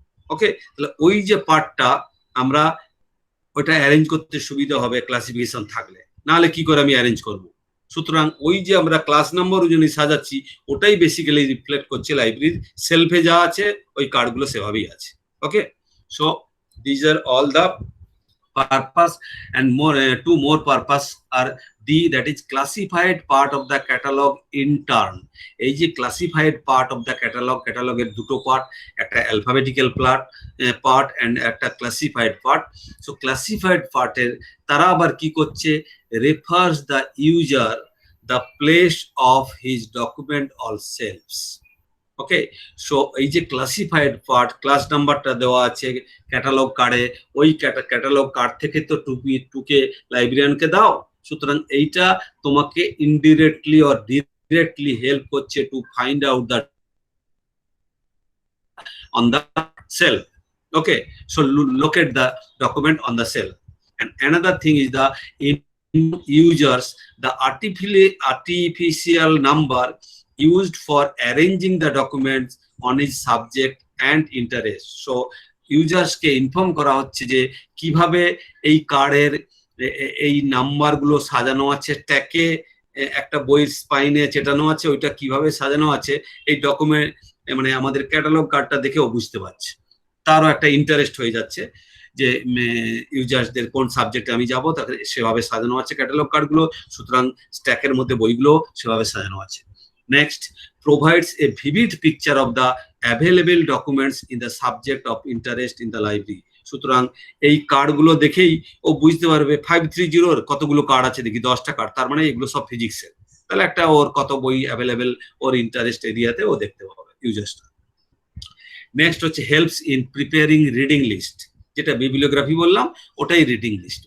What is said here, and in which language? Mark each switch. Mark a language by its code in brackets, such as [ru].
[bn] ওকে, তাহলে ওই যে পার্টটা আমরা ওইটা অ্যারেঞ্জ করতে সুবিধা হবে ক্লাসিফিকেশন থাকলে, নাহলে কি করে আমি অ্যারেঞ্জ করব। সুতরাং ওই যে আমরা ক্লাস নাম্বার অনুযায়ী সাজাচ্ছি, ওটাই বেসিক্যালি রিফ্লেক্ট করছে লাইব্রেরির সেলফে যা আছে ওই কার্ডগুলো সেভাবেই আছে। [en] Okay, so this are all the purpose and two more purpose are D, that is classified part of the catalog in turn. এই যে classified part of the catalog [bn] এর দুটো পার্ট, একটা [en] alphabetical part and একটা classified part. So classified part [bn] এর তারা আবার কি করছে, [en] refers the user the place of his document or shelves. [bn] Okay, so এই যে ক্লাসিফাইড পার্ট, ক্লাস নাম্বারটা দেওয়া আছে ক্যাটালগ কার্ডে, ওই ক্যাটালগ কার্ড থেকে তো টুকে লাইব্রেরিয়ানকে দাও, সুতরাং এইটা তোমাকে ইনডিরেক্টলি অর ডিরেক্টলি হেল্প করছে [en] To find out the on the shelf. Okay, so locate the document on the shelf. And another thing is the users, the artificial number used for arranging the documents on his subject and interest. [bn] So users K inform করা হচ্ছে যে কিভাবে এই কার্ডের এই নাম্বারগুলো সাজানো আছে, ট্যাকে একটা বইয়ের স্পাইনে চেটানো আছে, ওইটা কিভাবে সাজানো আছে, এই ডকুমেন্ট মানে আমাদের ক্যাটালগ কার্ডটা দেখে ও বুঝতে পারছে, তারও একটা ইন্টারেস্ট হয়ে যাচ্ছে যে ইউজার্সদের কোন সাবজেক্টে আমি যাব, তাকে সেভাবে সাজানো আছে ক্যাটালগ কার্ডগুলো, সুতরাং স্ট্যাকের মধ্যে বইগুলো সেভাবে সাজানো আছে। [en] Next, provides a vivid picture of the available documents in the subject of interest in the library. [bn] সুতরাং এই কার্ডগুলো দেখেই ও বুঝতে পারবে 530 কতগুলো কার্ড আছে, দেখি 10টা কার্ড, তার মানে এগুলো সব ফিজিক্সের, তাহলে একটা ওর কত বই অ্যাভেলেবেল ওর ইন্টারেস্ট এরিয়াতে ও দেখতে পাবে ইউজার্সটা। নেক্সট হচ্ছে [en] helps in preparing reading list, [bn] যেটা বিবলিওগ্রাফি বললাম ওটাই রিডিং লিস্ট।